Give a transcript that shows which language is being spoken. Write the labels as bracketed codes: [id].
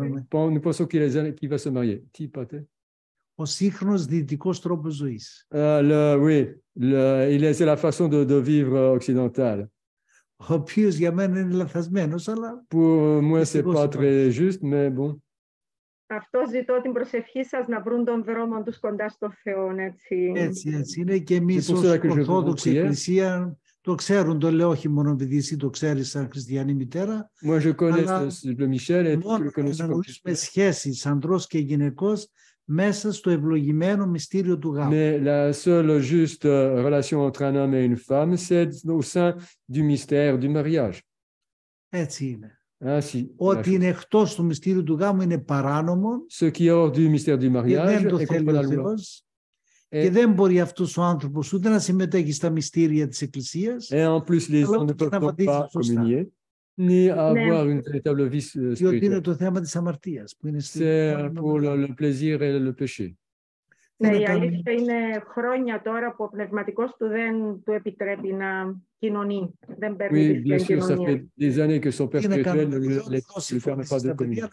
[fr] Nous pensons qu'il va se marier. [el] Ο σύγχρονος δυτικός τρόπος ζωής. [fr] Oui, c'est la façon de vivre occidentale. [el] Ο οποίος για μένα είναι λαθασμένος, αλλά... [fr] Pour moi, c'est pas très juste, mais bon. [el] Αυτό ζητώ την προσευχή σας να βρουν τον δρόμο τους κοντά στο Θεό, έτσι. Έτσι είναι και εμείς ως Ορθόδοξη Εκκλησία το ξέρουν, το λέω όχι μόνο επειδή εσύ το ξέρεις σαν χριστιανή μητέρα, αλλά μόνο να γνωρίσουμε σχέσεις ανδρός και γυναικός μέσα στο ευλογημένο μυστήριο του γάμου. [fr] Mais la seule juste relation entre un homme et une femme, c'est au sein du mystère du mariage. [el] Έτσι είναι. Ό,τι είναι εκτός του μυστήριου του γάμου είναι παράνομο. [fr] Ce qui est hors du mystère du mariage [el] δεν το θέλει ο Θεός. Και δεν μπορεί αυτός ο άνθρωπος ούτε να συμμετέχει στα μυστήρια της Εκκλησίας. [fr] Et en plus, les gens ne peuvent pas communier, ni avoir une véritable vie spirituelle. [el] Διότι είναι το θέμα της αμαρτίας. [fr] C'est pour le plaisir et le péché. [el] Ναι, η αλήθεια είναι χρόνια τώρα που ο πνευματικός του δεν του επιτρέπει να κοινωνεί. Δεν παίρνει την κοινωνία. [fr] Ça fait des années que son père spirituel ne lui permet pas de communier.